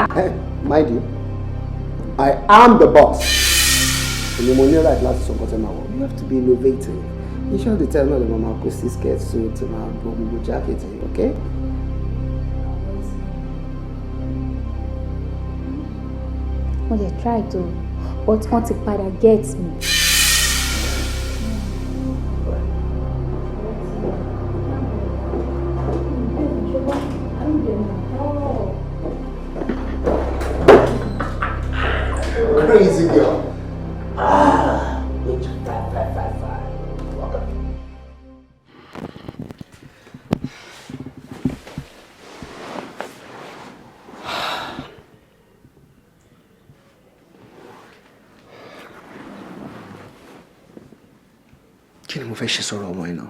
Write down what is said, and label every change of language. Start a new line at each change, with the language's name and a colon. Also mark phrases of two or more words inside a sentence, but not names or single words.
English: Hey, mind you, I am the boss.
Yoruba: Èmi mo ní right láti sọ nǹkan tẹ́ máa wọ̀.
English: You have to be innovative.
Yoruba: Iṣẹ́ òde tẹ́ náà lè máa kó sí
English: skirt suit
Yoruba: tí máa bọ́ gbogbo jacket yìí, okay? Mo lè
English: try to, but
Yoruba: wọ́n ti padà
English: get me. Crazy girl.
Yoruba: Kí ni mo fẹ́ ṣe sọ̀rọ̀ ọmọ iná?